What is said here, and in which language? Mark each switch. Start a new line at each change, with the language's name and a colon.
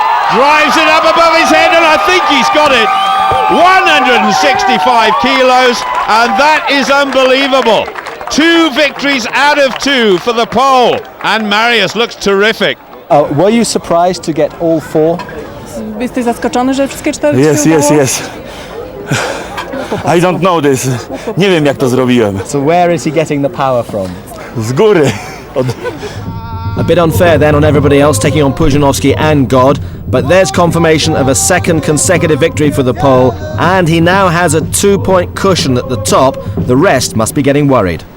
English: Drives it up above his head, and I think he's got it. 165 kilos, and that is unbelievable. 2 victories out of 2 for the Pole, and Mariusz looks terrific. Were you surprised to get all 4?
Polish: Jesteś zaskoczony, że wszystkie 4
English: Yes. I don't know this.
Polish: Nie wiem, jak to zrobiłem.
English: So where is he getting the power from?
Polish: Z góry.
English: A bit unfair then on everybody else taking on Pujanovsky and God, but there's confirmation of a second consecutive victory for the Pole, and he now has a 2-point cushion at the top. The rest must be getting worried.